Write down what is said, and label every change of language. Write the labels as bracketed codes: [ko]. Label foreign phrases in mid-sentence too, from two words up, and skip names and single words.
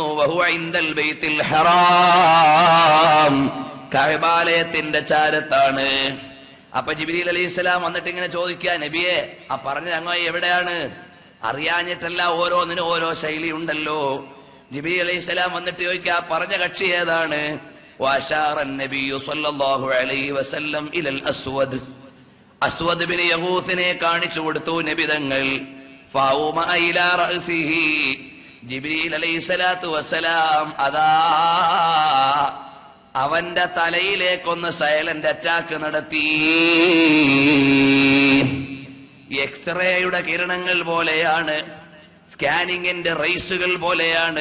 [ar] وهو عند البيت الحرام, [ml] കഅബാലയത്തിന്റെ ചാരത്താണ്. അപ്പൊ ജിബ്രീൽ അലൈഹിസ്സലാം വന്നിട്ട് ഇങ്ങനെ ചോദിക്കുക, നബിയെ ആ പറഞ്ഞ അങ്ങ് എവിടെയാണ്? അറിയാഞ്ഞിട്ടല്ല, ഓരോന്നിനും ഓരോ ശൈലി ഉണ്ടല്ലോ. ജിബ്രീൽ അലൈഹിസ്സലാം വന്നിട്ട് ചോദിക്കുക, പറഞ്ഞ കക്ഷി ഏതാണ്? [ar] وأشار النبي صلى الله عليه وسلم إلى الأسود. [ml] അസ്വദ് ബിൻ യഗൂസിനെ കാണിച്ചു കൊടുത്തു നബി തങ്ങൾ. [ar] فأومأ إلى رأسه, [ml] ജിബ്രീൽ [ar] عليه الصلاة والسلام [ml] അതാ അവന്റെ തലയിലേക്കൊന്ന് [en] silent attack [ml] നടത്തി. എക്സ്റേയുടെ കിരണങ്ങൾ പോലെയാണ്, സ്കാനിങ്ങിന്റെ റേസുകൾ പോലെയാണ്.